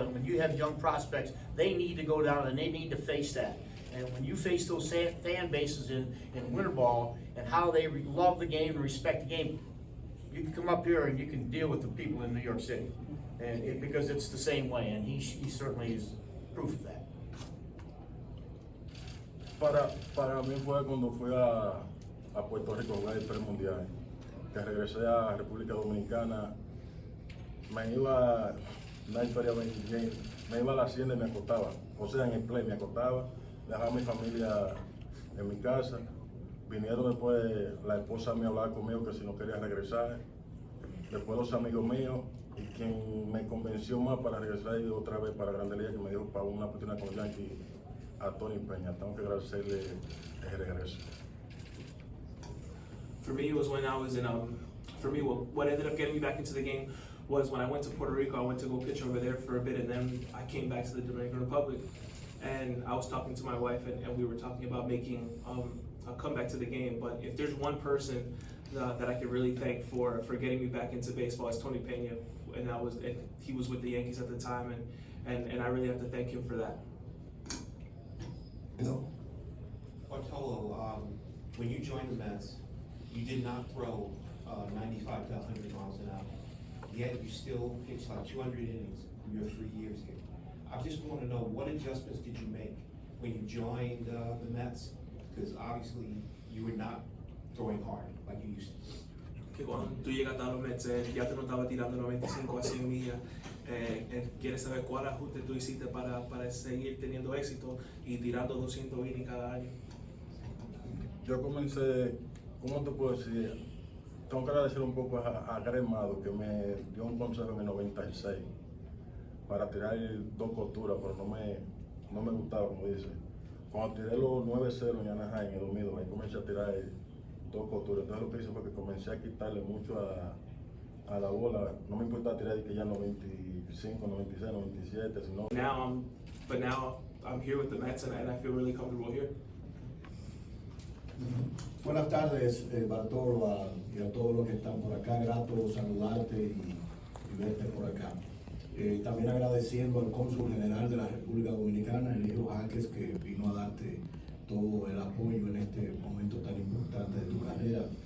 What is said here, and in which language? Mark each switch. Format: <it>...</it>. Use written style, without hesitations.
<en>And when you have young prospects, they need to go down and they need to face that. And when you face those fan bases in winter ball and how they love the game and respect the game, you can come up here and you can deal with the people in New York City. And because it's the same way, and he certainly is proof of that.</en> <es>Para mí fue cuando fui a Puerto Rico a jugar el premundial, que regresé a República Dominicana, me iba, una historia bien, me iba a la hacienda y me acostaba, o sea, en el play me acostaba, dejaba a mi familia en mi casa, vinieron después la esposa mía a hablar conmigo que si no quería regresar, después los amigos míos, y quien me me convenció más para regresar otra vez para Grandes Ligas, que me dijo para una oportunidad con Yankee a Tony Peña. Tengo que agradecerle el regreso.</es> <en>For me, it was when I was in, for me, what ended up getting me back into the game was when I went to Puerto Rico. I went to go pitch over there for a bit, and then I came back to the Dominican Republic. And I was talking to my wife, and we were talking about making a comeback to the game. But if there's one person that I could really thank for getting me back into baseball, it's Tony Peña. And he was with the Yankees at the time, and I really have to thank him for that. No. Bartolo, when you joined the Mets, you did not throw 95 to 100 miles an hour. Yet you still pitched like 200 innings in your 3 years here. I just want to know, what adjustments did you make when you joined the Mets? Because obviously you were not throwing hard like you used to.</en> <es>Que cuando tú llegaste a los Mets, ya te no estaba tirando 95 a 100 millas. ¿Quieres saber cuál ajuste tú hiciste para seguir teniendo éxito y tirando 200 innings cada año? Yo comencé, ¿cómo te puedo decir? Tengo que agradecer un poco a Gremado, que me dio un consejo en el 96 para tirar 2 costuras, pero no me gustaba, como dice. Cuando tiré los 9-0 en Anaheim, en el domingo, ahí comencé a tirar 2 costuras. Entonces lo que hice fue que comencé a quitarle mucho a la bola. No me importaba tirar que ya 95, 96, 97, sino...</es> <en>Now I'm here with the Mets, and I feel really comfortable here.</en> <es>Buenas tardes, Bartolo, y a todos los que están por acá. Grato saludarte y verte por acá. También agradeciendo al cónsul general de la República Dominicana, Eligio Jaques, que vino a darte todo el apoyo en este momento tan importante de tu carrera.</es>